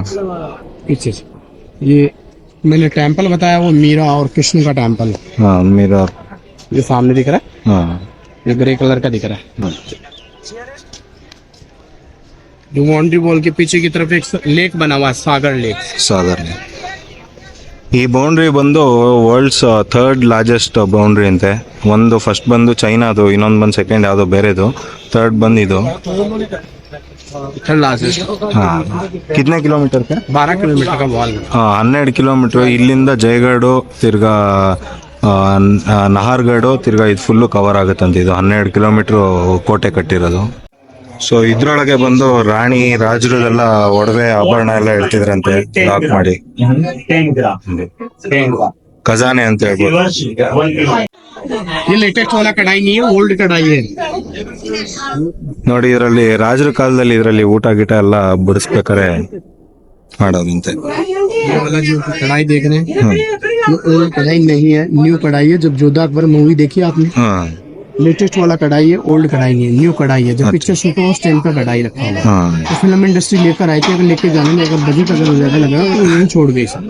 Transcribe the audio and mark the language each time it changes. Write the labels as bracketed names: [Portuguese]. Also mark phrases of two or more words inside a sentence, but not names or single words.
[Hindi] पीछे से ये मैंने टेम्पल बताया वो मीरा और कृष्ण का टेम्पल है। हाँ, मेरा ये सामने दिख रहा है। हाँ, ये [English] grey colour [Hindi] का दिख रहा है। जो [English] boundary wall [Hindi] के पीछे की तरफ एक लेक बना हुआ है, सागर लेक। [Kannada] ಈ ಬೌಂಡ್ರಿ ಬಂದು [English] world's 3rd largest boundary [Kannada] ಅಂತೆ. ಒಂದು ಫಸ್ಟ್ ಬಂದು ಚೈನಾದು, ಇನ್ನೊಂದು ಬಂದು ಸೆಕೆಂಡ್ ಯಾವುದೋ ಬೇರೆದು, ಥರ್ಡ್ ಬಂದು ಇದು. [Hindi] हाँ, कितने किलोमीटर का? 12 किलोमीटर का वॉल। [Kannada] हाँ, 12 ಕಿಲೋಮೀಟರ್ ಇಲ್ಲಿಂದ ಜಯಗಢ ತಿರ್ಗಾ ನಹಾರ್ಗಢ ತಿರ್ಗಾ ಇದು [English] full cover [Kannada] ಆಗುತ್ತಂತೆ. ಇದು 12 ಕಿಲೋಮೀಟರ್ ಕೋಟೆ ಕಟ್ಟಿರೋದು. ಸೊ ಇದ್ರೊಳಗೆ ಬಂದು ರಾಣಿ ರಾಜರುಗೆಲ್ಲ ಒಡವೆ ಆಭರಣ ಎಲ್ಲ ಇಡ್ತಿದ್ರಂತೆ ಲಾಕ್ ಮಾಡಿ, ಖಜಾನೆ ಅಂತ ಹೇಳ್ಬೋದು. [Hindi] ये लेटेस्ट वाला कढ़ाई नहीं है, ओल्ड कढ़ाई है। [Kannada] ನೋಡಿ ಇದರಲ್ಲಿ ರಾಜರ ಕಾಲದಲ್ಲಿ ಇದರಲ್ಲಿ ಊಟ ಗೀಟ ಎಲ್ಲ ಬಡಿಸ್ಬೇಕಾರೆ ಮಾಡೋದಂತೆ. [Hindi] ये वाला जो कढ़ाई देख रहे हैं ये ओल्ड कढ़ाई नहीं है, न्यू कढ़ाई है। जब जोधा अकबर मूवी देखी आपने, हाँ, लेटेस्ट वाला कढ़ाई है, ओल्ड कढ़ाई नहीं है, न्यू कढ़ाई है। जब [English] picture shoot [Hindi] हो उस टाइम का कढ़ाई रखा हुआ है। हाँ तो [English] film industry [Hindi] लेकर आई थी, अगर लेके जाने में अगर बजट अगर ज्यादा लगा तो यही छोड़ गई सर।